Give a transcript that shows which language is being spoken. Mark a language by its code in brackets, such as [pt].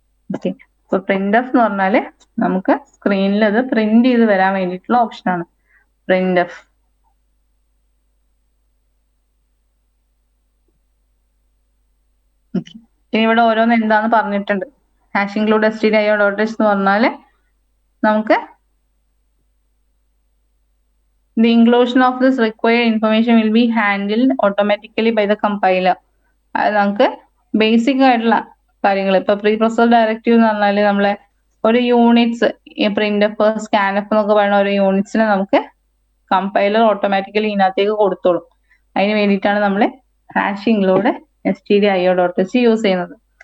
[ml] Okay, അപ്പൊ printf എന്ന് പറഞ്ഞാല് നമുക്ക് സ്ക്രീനിൽ അത് പ്രിന്റ് ചെയ്ത് വരാൻ വേണ്ടിയിട്ടുള്ള ഓപ്ഷനാണ് printf. ഇനി ഇവിടെ ഓരോന്ന് എന്താന്ന് പറഞ്ഞിട്ടുണ്ട്. [en] hash include stdio.h [ml] എന്ന് പറഞ്ഞാല് നമുക്ക് [en] the inclusion of this required information will be handled automatically by the compiler. [ml] അത് നമുക്ക് ബേസിക് ആയിട്ടുള്ള കാര്യങ്ങൾ, ഇപ്പൊ പ്രീ പ്രോസസ് ഡയറക്റ്റീവ് എന്ന് പറഞ്ഞാല് നമ്മളെ ഒരു യൂണിറ്റ്സ്, ഈ printf, scanf എന്നൊക്കെ പറയുന്ന ഒരു യൂണിറ്റ്സിനെ നമുക്ക് കമ്പൈലർ ഓട്ടോമാറ്റിക്കലി ഇതിനകത്തേക്ക് കൊടുത്തോളും. അതിന് വേണ്ടിയിട്ടാണ് നമ്മൾ ഹാഷ് ഇൻക്ലൂഡ് stdio.h യൂസ് ചെയ്യുന്നത്.